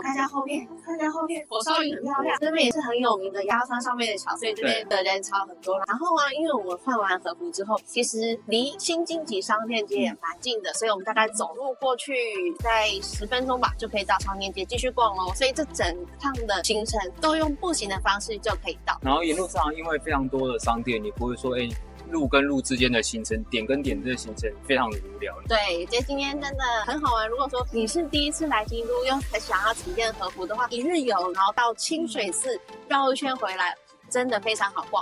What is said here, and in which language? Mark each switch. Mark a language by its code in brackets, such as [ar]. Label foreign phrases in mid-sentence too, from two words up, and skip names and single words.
[zh] 看一下後面，火燒雲很漂亮。這邊也是很有名的鴨川上面的橋，所以這邊的人潮很多。然後啊，因為我們换完和服之後，其實離新經濟商店街也蠻近的，所以我們大概走路過去，在10分鐘吧就可以到商店街繼續逛咯。所以這整趟的行程都用步行的方式就可以到。然後沿路上因为非常多的商店，你不会说路跟路之间的行程，点跟点这个行程非常的无聊。对，觉得今天真的很好玩。如果说你是第一次来京都，又很想要体驗和服的話，一日遊，然後到清水寺繞一圈回來，真的非常好逛。